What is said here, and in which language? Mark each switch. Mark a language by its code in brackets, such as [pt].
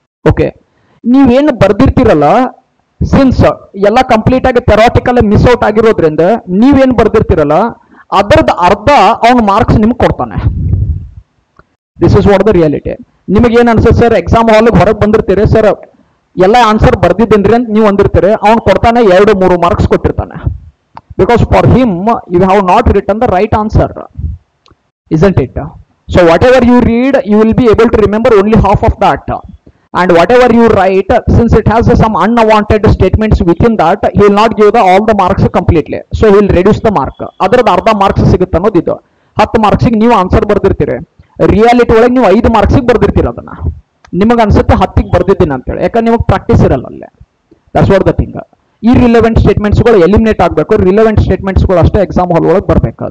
[kn] Okay, ನೀವೇನು ಬರ್ದಿರ್ತೀರಲ್ಲ, since ಎಲ್ಲ complete ಆಗಿ ಥೆರಾಟಿಕಲ್ ಮಿಸ್ ಔಟ್ ಆಗಿರೋದ್ರಿಂದ ನೀವೇನು ಬರ್ದಿರ್ತೀರಲ್ಲ ಅದರದ್ದು ಅರ್ಧ ಅವನು ಮಾರ್ಕ್ಸ್ ನಿಮ್ಗೆ ಕೊಡ್ತಾನೆ. [en] This is what the reality. [kn] ನಿಮಗೆ ಏನು ಅನ್ಸುತ್ತೆ ಸರ್, ಎಕ್ಸಾಮ್ ಹಾಲ್ಗೆ ಹೊರಗೆ ಬಂದಿರ್ತೀರಿ ಸರ್, ಎಲ್ಲ ಆನ್ಸರ್ ಬರ್ದಿದ್ದೇನ್ರಿ ಅಂತ ನೀವು ಅಂದಿರ್ತೀರಿ, ಅವ್ನು ಕೊಡ್ತಾನೆ 2-3 ಮಾರ್ಕ್ಸ್ ಕೊಟ್ಟಿರ್ತಾನೆ. [en] Because for him you have not written the right answer, isn't it? So whatever you read, you will be able to remember only half of that. And whatever you write, since it has some unwanted statements within that, he will not give all the marks completely. So he will reduce the mark. [kn] ಅದರದ್ದು ಅರ್ಧ marks ಸಿಗುತ್ತೆ ಅನ್ನೋದು ಇದು. 10 ಮಾರ್ಕ್ಸಿಗೆ ನೀವು answer ಬರ್ದಿರ್ತೀರಿ, reality ಒಳಗೆ ನೀವು 5 ಮಾರ್ಕ್ಸಿಗೆ ಬರ್ದಿರ್ತೀರ. ಅದನ್ನ ನಿಮಗೆ ಅನ್ಸುತ್ತೆ 10ಗೆ ಬರ್ದಿದ್ದೀನಿ ಅಂತೇಳಿ, ಯಾಕಂದ್ರೆ ನಿಮಗೆ ಪ್ರಾಕ್ಟೀಸ್ ಇರಲ್ಲ ಅಲ್ಲೇ. [en] That's what the thing. [kn] ಈ ರಿಲೆವೆಂಟ್ ಸ್ಟೇಟ್ಮೆಂಟ್ಸ್ಗಳು ಎಲಿಮಿನೇಟ್ ಆಗಬೇಕು, ರಿಲೆವೆಂಟ್ ಸ್ಟೇಟ್ಮೆಂಟ್ಸ್ಗಳು ಅಷ್ಟೇ ಎಕ್ಸಾಮ್ ಹಾಲ್ ಒಳಗೆ ಬರಬೇಕು.